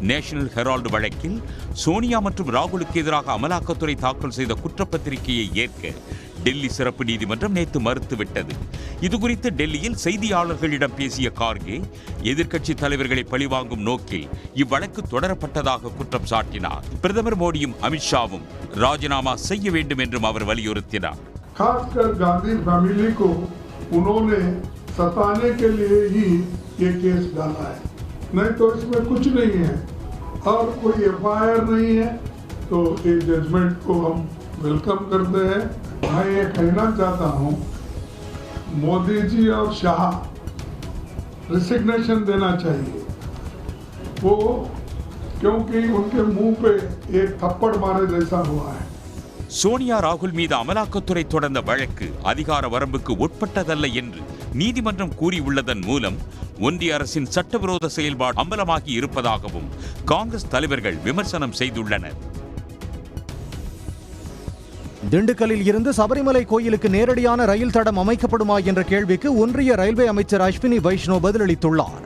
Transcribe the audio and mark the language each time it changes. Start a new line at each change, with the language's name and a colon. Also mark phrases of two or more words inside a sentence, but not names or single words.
Tamil: நேஷனல் ஹெரால்டு வழக்கில் சோனியா மற்றும் ராகுலுக்கு எதிராக அமலாக்கத்துறை தாக்கல் செய்த குற்றப்பத்திரிகையை ஏற்க டெல்லி சிறப்பு நீதிமன்றம் நேற்று மறுத்துவிட்டது. இதுகுறித்து டெல்லியில் செய்தியாளர்களிடம் பேசிய கார்கே, எதிர்க்கட்சி தலைவர்களை பழிவாங்கும் நோக்கில் இவ்வழக்கு தொடரப்பட்டதாக குற்றம் சாட்டினார். பிரதமர் மோடியும் அமித்ஷாவும் ராஜினாமா செய்ய வேண்டும் என்றும் அவர் வலியுறுத்தினார்.
Hindi: खासकर गांधी फैमिली को उन्होंने सताने के लिए ही ये केस डाला है, नहीं तो इसमें कुछ नहीं है और कोई एफआईआर नहीं है. तो ये जजमेंट को हम वेलकम करते हैं. मैं ये कहना चाहता हूँ, मोदी जी और शाह रिसिग्नेशन देना चाहिए. वो क्योंकि उनके मुंह पे एक थप्पड़ मारे जैसा हुआ है.
Tamil: சோனியா ராகுல் மீது அமலாக்கத்துறை தொடர்ந்த வழக்கு அதிகார வரம்புக்கு உட்பட்டதல்ல என்று நீதிமன்றம் கூறியுள்ளதன் மூலம் ஒன்றிய அரசின் சட்டவிரோத செயல்பாடு அம்பலமாகி இருப்பதாகவும் காங்கிரஸ் தலைவர்கள் விமர்சனம் செய்துள்ளனர். திண்டுக்கல்லில் இருந்து சபரிமலை கோயிலுக்கு நேரடியான ரயில் தடம் அமைக்கப்படுமா என்ற கேள்விக்கு ஒன்றிய ரயில்வே அமைச்சர் அஸ்வினி வைஷ்ணவ் பதிலளித்துள்ளார்.